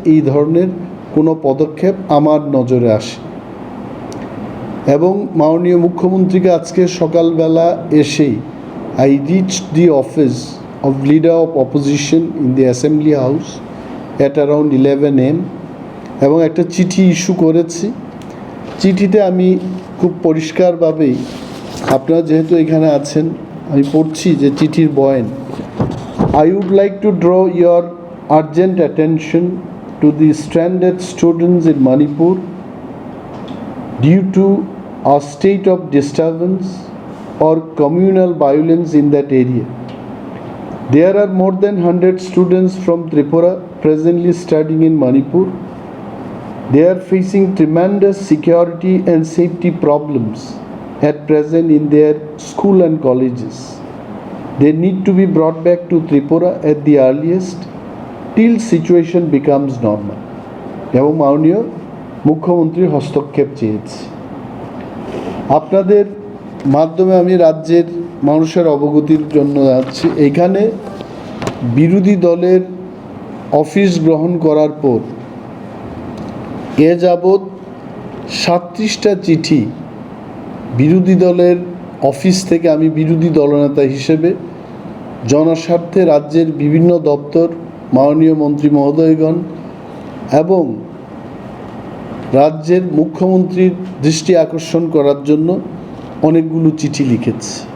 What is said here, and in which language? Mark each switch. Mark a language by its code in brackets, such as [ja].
[bn] এই ধরনের কোনো পদক্ষেপ আমার নজরে আসে, এবং মাননীয় মুখ্যমন্ত্রীকে আজকে সকালবেলা এসেই [en] I reached the office of leader of opposition in the assembly house at around 11 AM, [bn] এবং একটা চিঠি ইস্যু করেছি। চিঠিতে আমি খুব পরিষ্কারভাবেই, আপনারা যেহেতু এখানে আছেন, আমি পড়ছি যে চিঠির বয়ান। [en] I would like to draw your urgent attention to the stranded students in Manipur due to a state of disturbance or communal violence in that area. There are more than 100 students from Tripura presently studying in Manipur. They are facing tremendous security and safety problems at present in their school and colleges. They need to be brought back to Tripura at the earliest till situation becomes normal. [bn] এবং মাননীয় মুখ্যমন্ত্রীর হস্তক্ষেপ চেয়েছি। আপনাদের মাধ্যমে আমি রাজ্যের মানুষের অবগতির জন্য যাচ্ছি। এইখানে বিরোধী দলের অফিস গ্রহণ করার পর এ যাবৎ 37টা চিঠি বিরোধী দলের অফিস থেকে আমি বিরোধী দলনেতা হিসেবে জনস্বার্থে রাজ্যের বিভিন্ন দপ্তর, মাননীয় মন্ত্রী মহোদয়গণ এবং রাজ্যের মুখ্যমন্ত্রীর দৃষ্টি আকর্ষণ করার জন্য অনেকগুলো চিঠি লিখেছি।